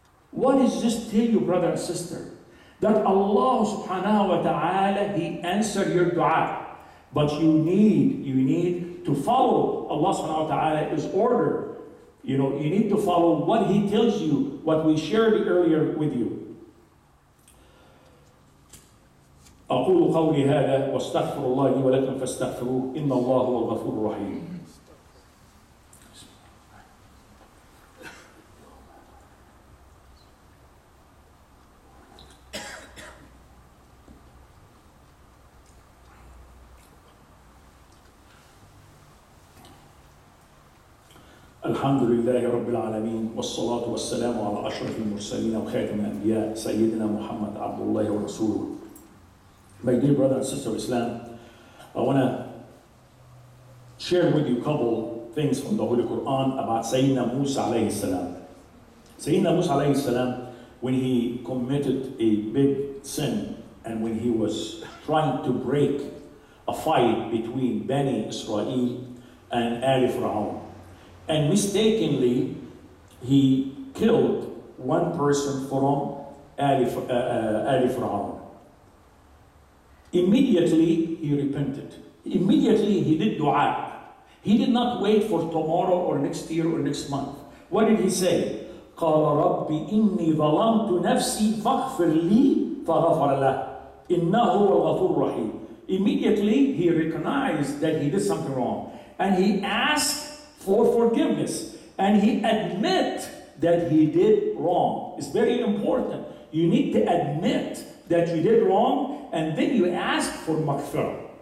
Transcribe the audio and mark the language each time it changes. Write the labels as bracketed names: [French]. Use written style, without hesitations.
[English] What does this tell you, brother and sister? That Allah subhanahu wa ta'ala, He answered your dua. But you need to follow Allah subhanahu wa ta'ala's order. You need to follow what He tells you, what we shared earlier with you. [Arabic] أقول قولي هذا واستغفر الله لي ولكم فاستغفروه إن الله هو الغفور الرحيم. الحمد لله رب العالمين والصلاة والسلام على أشرف المرسلين وخاتم الأنبياء سيدنا محمد عبد الله ورسوله. [English] My dear brother and sister of Islam, I want to share with you a couple things from the Holy Quran about Sayyidina Musa alayhi salam. Sayyidina Musa alayhi salam, when he committed a big sin and when he was trying to break a fight between Bani Israel and Ali Fir'aun, and mistakenly he killed one person from Ali Fir'aun. Immediately he repented. Immediately he did dua. He did not wait for tomorrow or next year or next month. What did he say? [Arabic] قال رب إني ظلمت نفسي فاغفر لي فغفر له إنه هو الغفور الرحيم. [English] Immediately he recognized that he did something wrong and he asked for forgiveness and he admit that he did wrong. It's very important. You need to admit that you did wrong and then you ask for maghfirah.